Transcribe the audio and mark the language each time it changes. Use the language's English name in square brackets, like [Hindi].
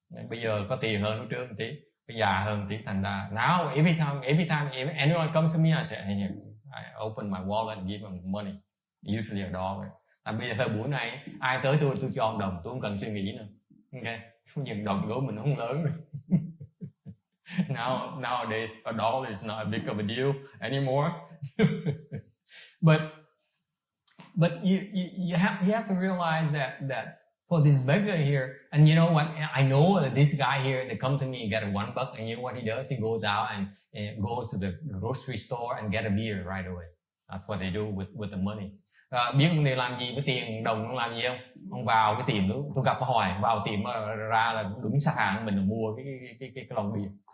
[Vietnamese] Bây giờ có tiền hơn lúc trước một tí, bây già hơn một tí, thành ra [English] now every time if anyone comes to me, I say, hey, I open my wallet and give them money, usually $1. [Vietnamese] Bây giờ thời buổi này ai tới tôi cho $1, tôi không cần suy nghĩ nữa. Okay, nhưng đồng của mình không lớn rồi. [English] Nowadays $1 is not a big of a deal anymore. but you have to realize that for this beggar here, and you know what, I know that this guy here, they come to me and get $1, and you know what he does? He goes out and goes to the grocery store and get a beer right away. That's what they do with the money. [Vietnamese] Biết ông này làm gì với tiền đồng, ông làm gì không? Ông vào cái tiệm đó, tôi gặp hỏi vào tiệm ra là đúng sạp hàng mình mua cái lon bia.